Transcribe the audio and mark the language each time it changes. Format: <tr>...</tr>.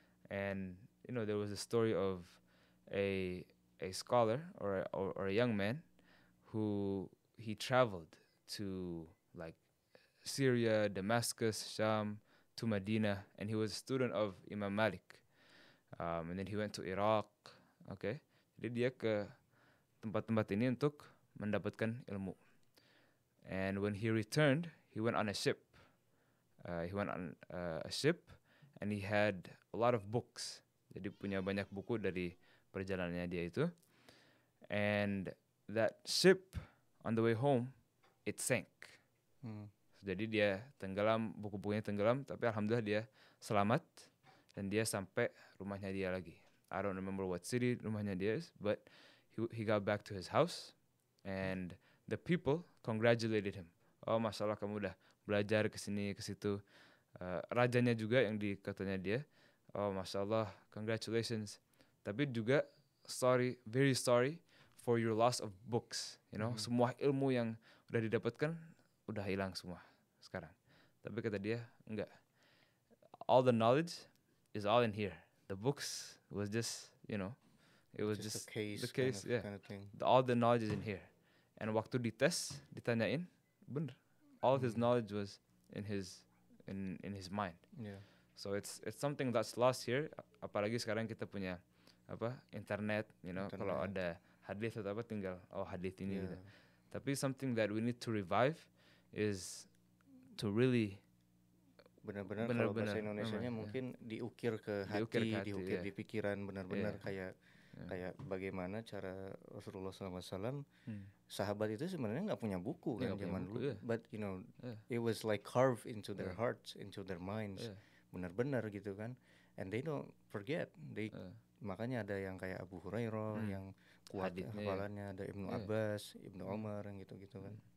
<en>And there was a story of a scholar or a young man who he traveled to like Syria, Damascus, Sham, to Medina, and he was a student of Imam Malik. And then he went to Iraq.</en> <id>Okay, jadi dia ke tempat-tempat ini untuk mendapatkan ilmu.</id> <en>And when he returned, he went on a ship. He went on a ship, and he had a lot of books.</en> <id>Jadi punya banyak buku dari perjalanannya dia itu.</id> <en>And that ship on the way home, it sank.</en> <id>Jadi dia tenggelam, buku-bukunya tenggelam, tapi alhamdulillah dia selamat dan dia sampai rumahnya dia lagi.</id> <en>I don't remember what city</en> <id>rumahnya dia</id> <en>is, but he got back to his house and the people congratulated him.</en> <id>Oh, masya Allah, kamu udah belajar ke sini ke situ. Rajanya juga yang katanya dia, oh masya Allah, congratulations. Tapi juga very sorry for your loss of books. Semua ilmu yang udah didapatkan udah hilang semua sekarang. Tapi kata dia, enggak.</id> <en>All the knowledge is all in here. The books was just, it was just the case, kind of thing. All the knowledge is in here. And</en> <id>waktu dites, ditanyain, bener.</id> <en>All of his knowledge was in his mind. Yeah. So it's something that's lost here.</en> <id>Apalagi sekarang kita punya internet, kalau ada hadis atau apa tinggal hadis ini gitu.</id> <en>Tapi something that we need to revive is to really</en> <id>benar-benar kalau bahasa Indonesianya mungkin diukir ke hati, diukir di pikiran, benar-benar kayak bagaimana cara Rasulullah SAW. Sahabat itu sebenarnya nggak punya buku kan zaman dulu,</id> <en>but it was like carved into their hearts, into their minds,</en> <id>benar-benar gitu kan,</id> <en>and they don't forget.</en> <id>Makanya ada yang kayak Abu Hurairah yang kuat hafalannya, ada Ibnu Abbas, Ibnu Umar yang gitu-gitu kan.</id>